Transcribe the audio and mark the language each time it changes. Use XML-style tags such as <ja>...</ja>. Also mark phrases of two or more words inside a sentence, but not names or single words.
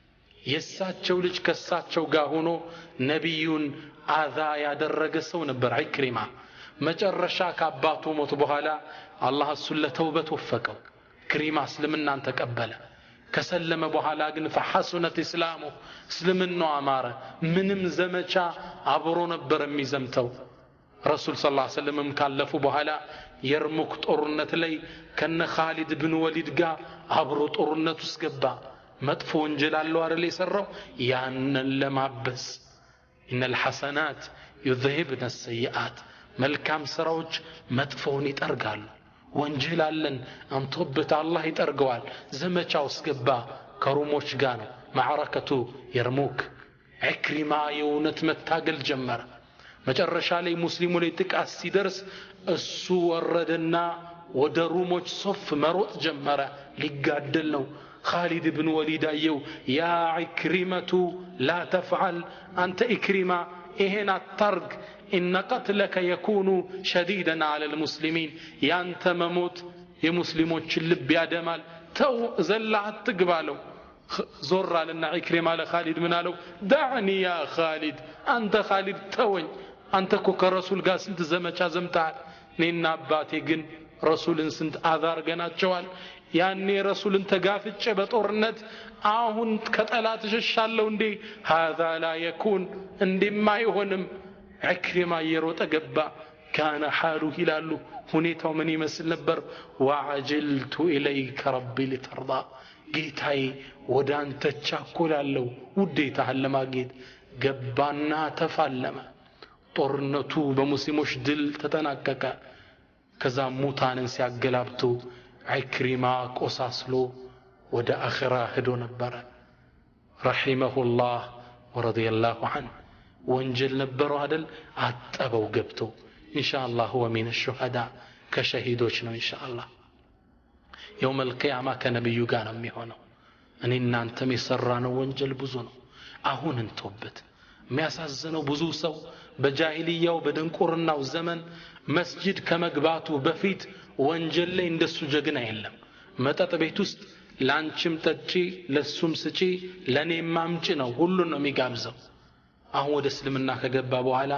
<am>የሳቸው ልጅ ከሳቸው ጋር ሆኖ ነብዩን አዛ ያደረገ ሰው ነበር አክሪማ መጨረሻ ከአባቱ ሞት በኋላ አላህ እሱን ለተውበት ወፈቀው ክሪማ እስልምናን ተቀበለ ከሰለመ በኋላ ግን</am> <ar>فحسنت اسلامه</ar> <am>እስልምናው አማረ ምንም ዘመቻ አብሮ ነበር የሚዘምተው ረሱል</am> <ar>صلى الله عليه وسلم</ar> <am>ካለፉ በኋላ የርሙክ ጦርነት ላይ ከነ ኻሊድ ብን ወሊድ ጋር አብሮ ጦርነት ውስጥ ገባ መጥፎ ወንጀል አለው አይደል የሰራው ያንን ለማበስ</am> <ar>ان الحسنات يذهبن السيئات</ar> <am>መልካም ስራዎች መጥፎውን ይጠርጋሉ ወንጀል አለን አንተበት አላህ ይጠርገዋል ዘመቻው እስገባ ከሩሞች ጋር ነው ማዕረከቱ የርሙክ አክሪማ የውነት መታገል ጀመረ መጨረሻ ላይ ሙስሊሙ ላይ ጥቃት ሲደርስ እሱ ወረደና ወደ ሩሞች ሶፍ መሮጥ ጀመረ ሊጋደል ነው خالد بن وليد አየው ያ አክሪመቱ</am> <ar>لا تفعل انت اكرما</ar> <am>ይሄን አታርግ</am> <ar>ان قتلك يكون شديدا على المسلمين</ar> <am>ያንተ መሞት የሙስሊሞችን ልብ ያደማል ተው ዘላ አትግባለው ዞር አለና ኢክሪማ ለኻሊድ ምን አለው</am> <ar>دعني يا خالد انت خالد</ar> <am>ተወኝ አንተ እኮ ከረሱል ጋር ስንት ዘመቻ ዘምተሃል እኔና አባቴ ግን ረሱልን ስንት አዛርገናቸዋል ያኔ ረሱልን ተጋፍጬ በጦርነት አሁን ከጠላት ሸሻለው እንዴ</am> <ar>هذا لا يكون</ar> <am>እንደማይሆንም አክሪማ የሮጠ ገባ</am> <ar>كان حاله</ar> <am>ይላሉ ሁኔታው ምን ይመስል ነበር</am> <ar>وعجلت اليك ربي لترضى</ar> <am>ጌታዬ ወደ አንተ ቻኮላለሁ ውዴታህን ለማግኘት ገባና ተፋለመ ጦርነቱ በሙስሊሞች ድል ተጠናቀቀ ከዛ ሙታንን ሲያገላብጡ አክሪማ ቆሳስሎ ወደ አኺራ ሄዶ ነበር</am> <ar>رحمه الله ورضي الله عنه</ar> <am>ወንጀል ነበረው አይደል አጠበው ገብቶ ኢንሻአላህ</am> <ar>هو من الشهداء</ar> <am>ከሸሂዶች ነው ኢንሻአላህ</am> <ar>يوم القيامه</ar> <am>ከነብዩ ጋር ነው የሚሆነው እኔ እናንተም የሰራነው ወንጀል ብዙ ነው አሁን እንተውበት የሚያሳዝነው ብዙ ሰው በጃሂልያው በድንቁርናው ዘመን መስጂድ ከመግባቱ በፊት ወንጀል ላይ እንደሱ ጀግና የለም መጠጥ ቤት ውስጥ ላንቺም ጠጪ ለሱም ስጪ ለኔም ማምጪ ነው ሁሉን ነው የሚጋብዘው አሁን ወደ እስልምና ከገባ በኋላ</am>